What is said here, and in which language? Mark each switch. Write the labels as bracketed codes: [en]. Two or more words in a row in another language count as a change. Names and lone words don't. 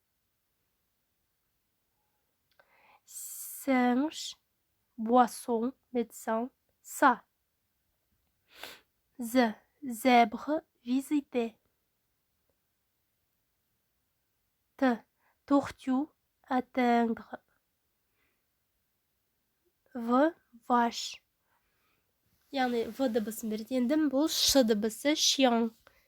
[fr] Singe, boisson, médecin, ça. Z, zèbre, visiter. T, tortue, atteindre. V, vache. [kk] Yani V dыбысын береді. Енді бұл Ш дыбысы, шияң.